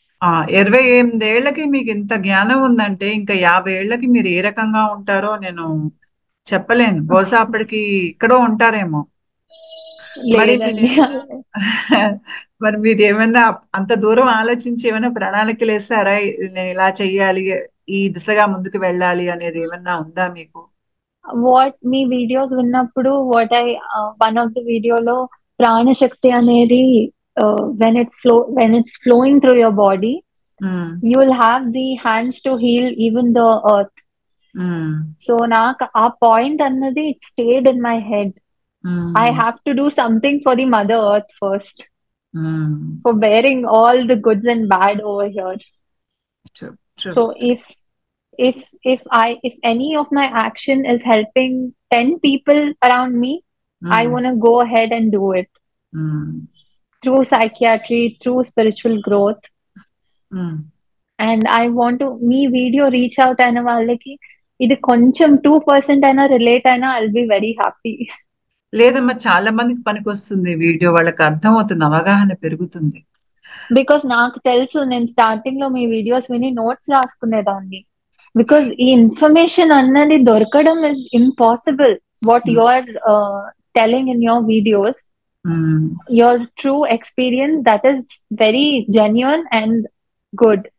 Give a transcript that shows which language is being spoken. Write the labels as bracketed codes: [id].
[te] 28 ఏళ్లకి మీకు ఇంత జ్ఞానం ఉందంటే ఇంకా 50 ఏళ్లకి మీరు ఏ రకంగా ఉంటారో నేను చెప్పలేను. బహుశా అప్పటికి ఇక్కడో ఉంటారేమో. మరి లేదండి. మరి మీరు ఏమైనా అంత దూరం ఆలోచించి ఏమైనా ప్రణాళికలు వేసారా? నేను ఇలా చెయ్యాలి, ఈ దిశగా ముందుకు వెళ్ళాలి అనేది ఏమన్నా ఉందా మీకు? [en] what [te] మీ వీడియోస్ విన్నప్పుడు [en] one of the [te] వీడియోలో ప్రాణశక్తి అనేది [en] when it's flowing through your body, you will have the hands to heal even the earth. So [te] నాకు ఆ పాయింట్ అన్నది [en] it stayed in my head. I have to do something for the mother earth first, for bearing all the goods and bad over here. True, true. So if any of my action is helping 10 people around me, I want to go ahead and do it through psychiatry, through spiritual growth. And I want to me video reach out [te] అయిన వాళ్ళకి ఇది కొంచెం [en] 2% [te] అయినా relate అయినా [en] I'll be very happy. [te] లేదమ్మా, చాలా మందికి పనికొస్తుంది వీడియో, వాళ్ళకి అర్థమవుతుంది, అవగాహన పెరుగుతుంది. బికాస్ నాకు తెలుసు, నేను స్టార్టింగ్ లో మీ వీడియోస్ విని నోట్స్ రాసుకునేదాన్ని. బికాస్ ఈ ఇన్ఫర్మేషన్ అన్నది దొరకడం [en] Is impossible. What you are telling in your videos, your true experience, that is very genuine and good.